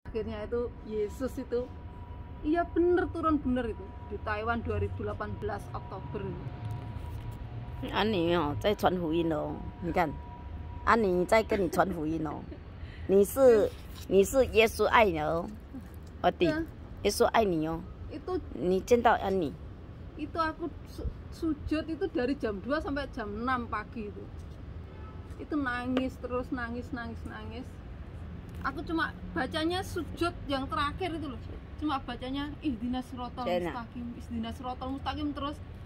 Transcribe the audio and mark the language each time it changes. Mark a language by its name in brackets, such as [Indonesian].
[Indonesian] akhirnya itu Yesus itu iya bener turun bener itu di Taiwan 2018 Oktober. [Chinese] 安妮哦，在传福音哦，你看，安妮在跟你传福音哦。你是耶稣爱你哦，我弟，耶稣爱你哦。 [Indonesian] Itu [Chinese] 你见到安妮， [Indonesian] itu aku sujud itu dari jam 2 sampai jam 6 pagi itu nangis terus nangis. Aku cuma bacanya sujud yang terakhir itu loh, cuma bacanya [Arabic] ihdinas siratal mustaqim [Indonesian] terus.